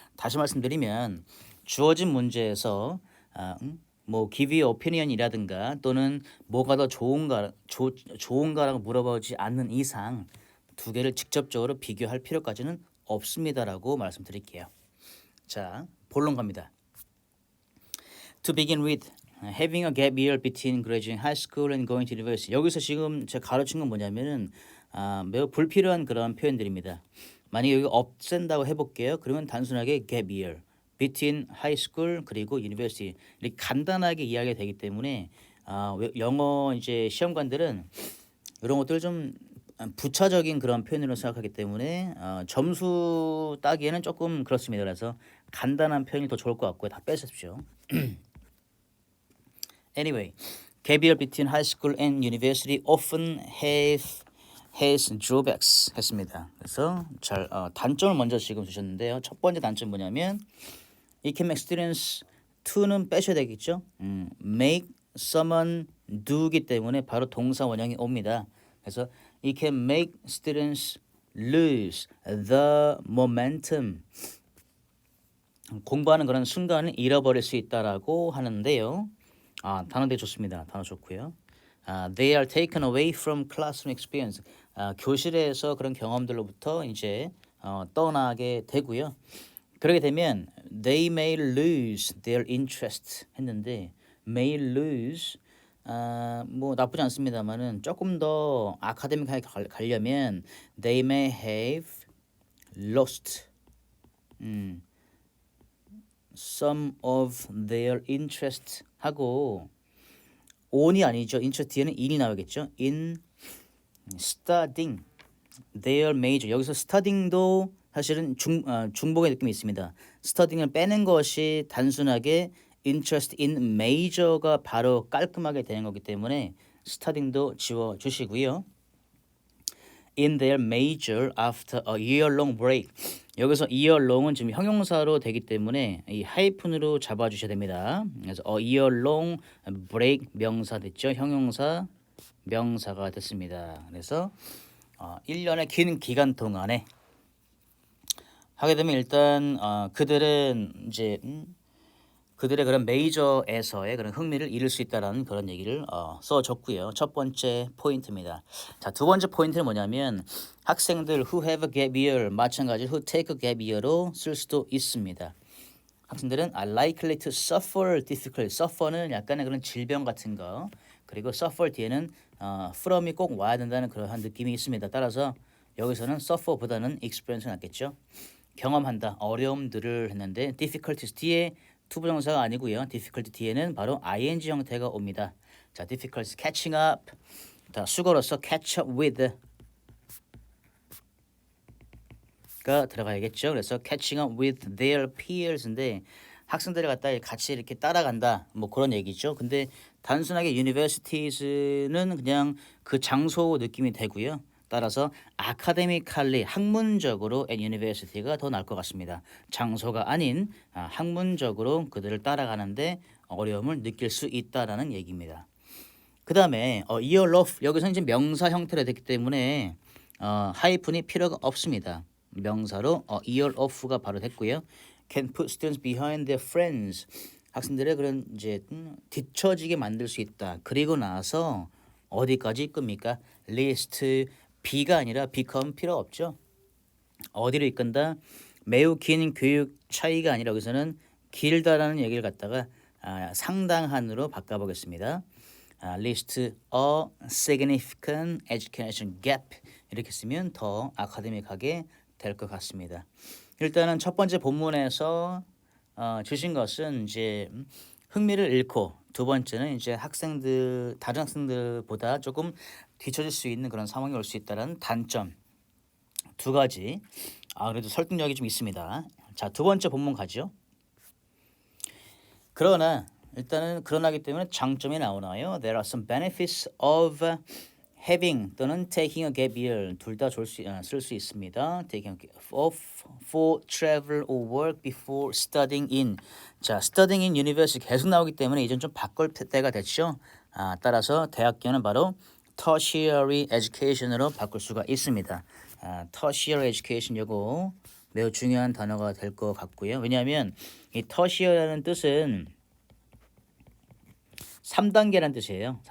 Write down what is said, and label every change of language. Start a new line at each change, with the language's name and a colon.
Korean: 다시 말씀드리면 주어진 문제에서
English: give your opinion이라든가
Korean: 또는 뭐가 더 좋은가라고 물어보지 않는 이상 두 개를 직접적으로 비교할 필요까지는 없습니다라고 말씀드릴게요. 자, 본론 갑니다.
English: To begin with, having a gap year between graduating high school and going to university.
Korean: 여기서 지금 제가 가르친 건 뭐냐면은 매우 불필요한 그런 표현들입니다. 만약에 여기 없앤다고 해볼게요. 그러면 단순하게
English: gap year between high school
Korean: 그리고 university 이렇게 간단하게 이야기가 되기 때문에 영어 이제 시험관들은 이런 것들을 좀 부차적인 그런 표현으로 생각하기 때문에 점수 따기에는 조금 그렇습니다. 그래서 간단한 표현이 더 좋을 것 같고요. 다 빼십시오.
English: Anyway, gap year between high school and university often has drawbacks
Korean: 했습니다. 그래서 단점을 먼저 지금 주셨는데요. 첫 번째 단점 뭐냐면
English: it can make students to는
Korean: 빼셔야 되겠죠.
English: make someone do기
Korean: 때문에 바로 동사 원형이 옵니다. 그래서
English: it can make students lose the momentum.
Korean: 공부하는 그런 순간을 잃어버릴 수 있다라고 하는데요. 단어 되게 좋습니다. 단어 좋고요.
English: They are taken away from classroom experience.
Korean: 교실에서 그런 경험들로부터 이제 떠나게 되고요. 그렇게 되면
English: they may lose their interest
Korean: 했는데
English: may lose
Korean: 뭐 나쁘지 않습니다만은 조금 더 아카데믹하게 가려면
English: they may have lost some of their interest
Korean: 하고
English: on
Korean: 이 아니죠. interest 뒤에는 in이 나오겠죠.
English: in studying their major.
Korean: 여기서 studying도 사실은 중복의 느낌이 있습니다. studying을 빼는 것이 단순하게 interest in major가 바로 깔끔하게 되는 거기 때문에 studying도 지워 주시고요.
English: in their major after a year-long break.
Korean: 여기서 year-long은 지금 형용사로 되기 때문에 이 하이픈으로 잡아주셔야 됩니다. 그래서 a year-long break 명사 됐죠. 형용사 명사가 됐습니다. 그래서 1년의 긴 기간 동안에 하게 되면 일단 그들은 이제 그들의 그런 메이저에서의 그런 흥미를 잃을 수 있다라는 그런 얘기를 써줬고요. 첫 번째 포인트입니다. 자, 두 번째 포인트는 뭐냐면 학생들
English: who have a gap year
Korean: 마찬가지로
English: who take a gap year로
Korean: 쓸 수도 있습니다. 학생들은
English: are likely to suffer difficulty.
Korean: suffer는 약간의 그런 질병 같은 거. 그리고 suffer 뒤에는 from이 꼭 와야 된다는 그러한 느낌이 있습니다. 따라서 여기서는 suffer보다는 experience가 낫겠죠. 경험한다, 어려움들을 했는데 difficulties 뒤에 투부정사가 아니고요. difficulty 뒤에는 바로 ing 형태가 옵니다.
English: 자, difficulties catching up.
Korean: 자, 수거로서 catch up with 가 들어가야겠죠. 그래서
English: catching up with their peers인데
Korean: 학생들을 갖다 같이 이렇게 따라간다. 뭐 그런 얘기죠. 근데 단순하게 universities는 그냥 그 장소 느낌이 되고요. 따라서 academically 학문적으로
English: at university가
Korean: 더 나을 것 같습니다. 장소가 아닌 학문적으로 그들을 따라가는데 어려움을 느낄 수 있다라는 얘기입니다. 그 다음에 year of 여기서 이제 명사 형태로 됐기 때문에 하이픈이 필요가 없습니다. 명사로 year of가 바로 됐고요.
English: Can put students behind their friends.
Korean: 학생들의 그런 이제 뒤처지게 만들 수 있다. 그리고 나서 어디까지 이끕니까? list B가 아니라 become 필요 없죠. 어디로 이끈다? 매우 긴 교육 차이가 아니라 여기서는 길다라는 얘기를 갖다가 상당한으로 바꿔보겠습니다.
English: list a significant education gap
Korean: 이렇게 쓰면 더 아카데믹하게 될 것 같습니다. 일단은 첫 번째 본문에서 주신 것은 이제 흥미를 잃고 두 번째는 이제 학생들 다른 학생들보다 조금 뒤처질 수 있는 그런 상황이 올 수 있다는 단점 두 가지. 그래도 설득력이 좀 있습니다. 자, 두 번째 본문 가죠. 그러나 일단은 그러나기 때문에 장점이 나오나요?
English: There are some benefits of having
Korean: 또는
English: taking a gap year
Korean: 둘 다 쓸 수 있습니다.
English: taking a for travel or work before studying in.
Korean: 자,
English: studying in university
Korean: 계속 나오기 때문에 이젠 좀 바꿀 때가 됐죠. 따라서 대학교는 바로 tertiary education으로 바꿀 수가 있습니다. tertiary education 요거 매우 중요한 단어가 될 것 같고요. 왜냐하면 이 tertiary라는 뜻은 3단계라는 뜻이에요.